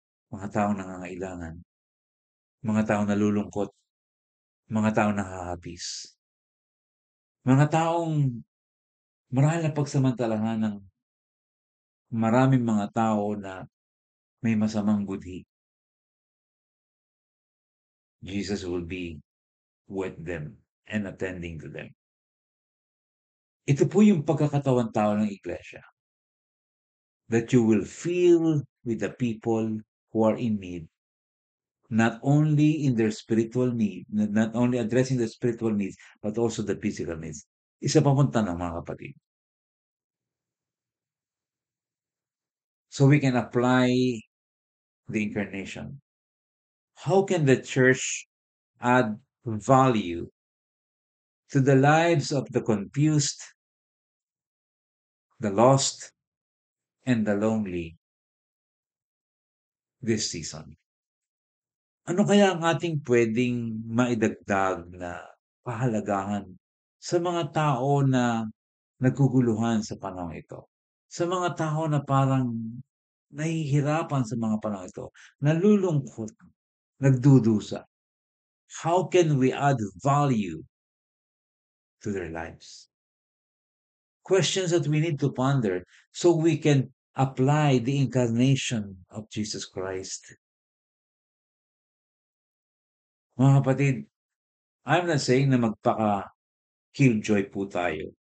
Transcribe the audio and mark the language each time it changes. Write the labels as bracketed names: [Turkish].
[Filipino] Mga taong nangangailangan, mga taong nalulungkot, mga taong nakakapis, mga taong marahil na pagsamantalahan ng maraming mga tao na may masamang budhi. [English] Jesus will be with them and attending to them. [Filipino] Ito po yung pagkakatawan-tao ng iglesia. [English] That you will feel with the people who are in need, not only in their spiritual need, not only addressing the spiritual needs, but also the physical needs. [Filipino] Isa pa pong tanong mga kapatid. [English] So we can apply the incarnation. How can the church add value to the lives of the confused, the lost, and the lonely this season? [Filipino] Ano kaya ang ating pwedeng maidagdag na kahalagahan sa mga tao na naguguluhan sa panahong ito? Sa mga tao na parang nahihirapan sa mga panahong ito, nalulungkot, nagdudusa. [English] How can we add value to their lives? Questions that we need to ponder so we can apply the incarnation of Jesus Christ. [Filipino] Mga kapatid, [English] I'm not saying [Filipino] na magpaka-killjoy po tayo.